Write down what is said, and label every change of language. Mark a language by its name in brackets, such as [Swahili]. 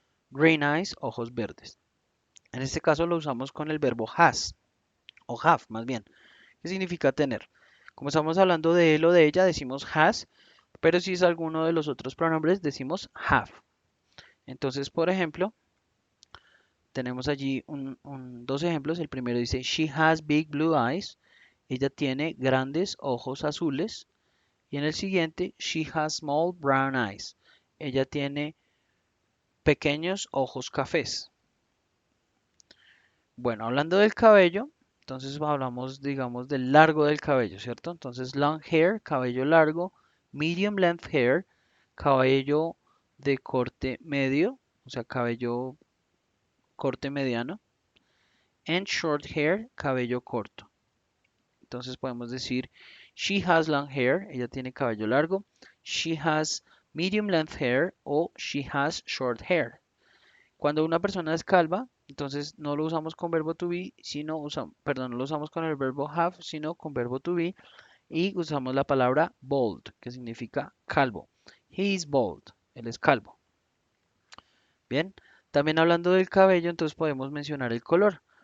[Spanish] Green eyes, ojos verdes. En este caso lo usamos con el verbo has, o have más bien, que significa tener. Como estamos hablando de él o de ella, decimos has, pero si es alguno de los otros pronombres, decimos have. Entonces, por ejemplo, tenemos allí dos ejemplos. El primero dice, [English] She has big blue eyes. [Spanish] Ella tiene grandes ojos azules. Y en el siguiente, [English] She has small brown eyes. [Spanish] Ella tiene pequeños ojos cafés. Bueno, hablando del cabello, entonces hablamos, digamos, del largo del cabello, ¿cierto? Entonces, long hair, cabello largo. Medium length hair, cabello de corte medio, o sea, cabello corte mediano. And short hair, cabello corto. Entonces podemos decir, [English] she has long hair, [Spanish] ella tiene cabello largo. [English] She has medium length hair o she has short hair. [Spanish] Cuando una persona es calva, entonces no lo usamos con verbo to be, sino perdón, no lo usamos con el verbo have, sino con verbo to be y usamos la palabra bald, que significa calvo. [English] He is bald, [Spanish] él es calvo. Bien, también hablando del cabello, entonces podemos mencionar el color.